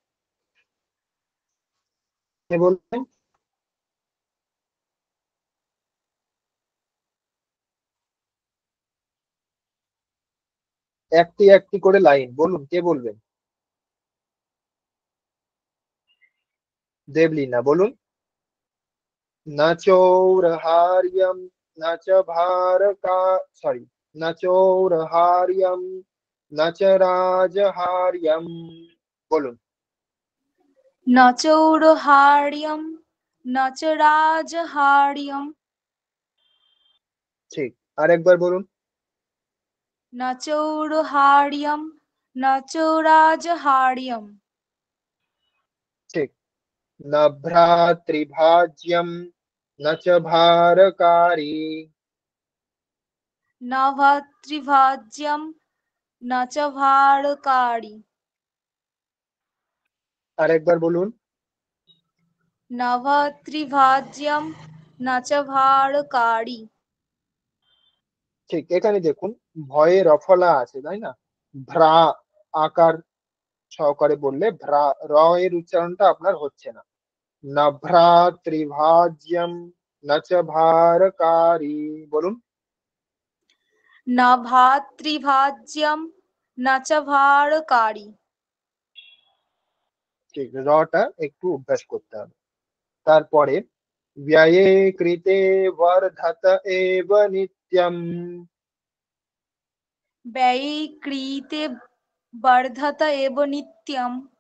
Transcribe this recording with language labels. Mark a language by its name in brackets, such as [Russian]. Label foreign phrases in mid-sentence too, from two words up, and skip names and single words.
[Bangla] কে বলবেন? একটি একটি করে লাইন বলুন, কে বলবেন? দেবলীনা বলুন। [Sanskrit] न चौरहार्यं न च भारका सॉरी न चौरहार्यं न च राजहार्यं বলুন। ন চৌরহার্যম ন চ রাজহার্যম [Bangla] ঠিক, আরেকবার বলুন। [Sanskrit] ন চৌরহার্যম ন চ রাজহার্যম [Bangla] ঠিক, [Sanskrit] न भ्रातृभाज्यं न च भारकारी। ন ভাতৃভাজ্যম ন চ ভারকারি [Bangla] আরেকবার বলুন। [Sanskrit] ন ভাতৃভাজ্যম ন চ ভারকারি। [Bangla] ঠিক, এখানে দেখুন ভয়ে রফলা আছে তাই না, ভ্রা আকার সহকারে বললে ভ্রা, র এর উচ্চারণটা আপনার হচ্ছে না। [Sanskrit] न भ्रातृभाज्यं न च भारकारी বলুন। ন ভাতৃভাজ্যম ন চ ভারকারি। [Bangla] ঠিক, রটা একটু অভ্যাস করতে হবে। [Sanskrit] তারপরে ব্যয়ে কৃতে বর্ধত এব নিত্যম ব্যয়ী ক্রিয়তে বর্ধত এব নিত্যম